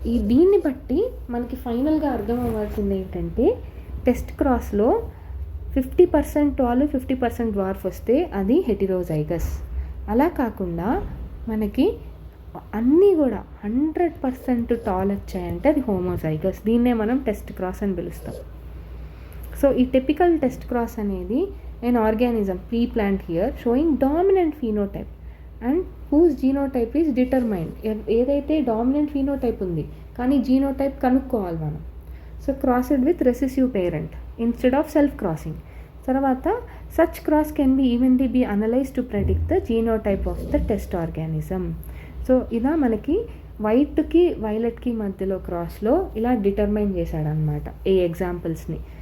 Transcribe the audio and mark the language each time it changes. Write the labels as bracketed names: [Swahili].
[Telugu] దీన్ని బట్టి మనకి ఫైనల్గా అర్థం అవ్వాల్సింది ఏంటంటే టెస్ట్ క్రాస్లో 50% టాల్ 50% డ్వార్ఫ్ వస్తే అది హెటిరోజైగస్. అలా కాకుండా మనకి అన్నీ కూడా 100% టాల్ వచ్చాయంటే అది హోమోజైగస్. దీన్నే మనం టెస్ట్ క్రాస్ అని పిలుస్తాం. సో ఈ టిపికల్ టెస్ట్ క్రాస్ అనేది [English] an organism, pea plant here, showing dominant phenotype and whose genotype is determined. [Telugu] ఏదైతే డామినెంట్ ఫీనోటైప్ ఉంది కానీ జీనోటైప్ కనుక్కోవాలి మనం. [English] So crossed with recessive parent instead of self crossing. తర్వాత such cross can be evenly be analyse to predict the genotype of the test organism. [Telugu] So ఇలా మనకి వైట్కి వైలెట్కి మధ్యలో క్రాస్లో ఇలా డిటర్మైన్ చేశాడనమాట ఈ ఎగ్జాంపుల్స్ని.